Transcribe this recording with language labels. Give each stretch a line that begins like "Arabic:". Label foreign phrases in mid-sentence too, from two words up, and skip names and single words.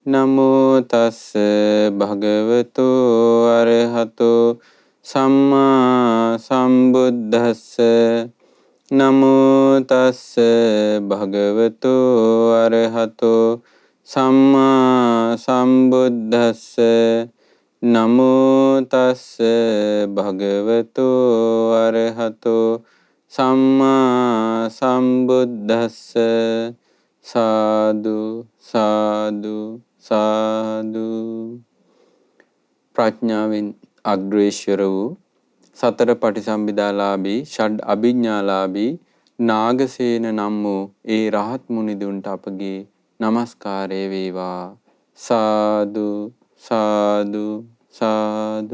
Pali: නමෝ තස්ස භගවතු අරහතෝ සම්මා සම්බුද්දස්ස නමෝ තස්ස භගවතු අරහතෝ සම්මා සම්බුද්දස්ස නමෝ තස්ස භගවතු අරහතෝ සම්මා සම්බුද්දස්ස සාදු සාදු සාදු.
Sinhala: ප්‍රඥාවෙන් අග්‍රේශ්වර වූ සතර පටිසම්භිදාලාභී ෂඩ් අභිඥාලාභී නාගසේන නම් වූ ඒ රහත් මුනිදුන්ට අපගේ নমස්කාරය වේවා.
Pali: සාදු සාදු සාදු.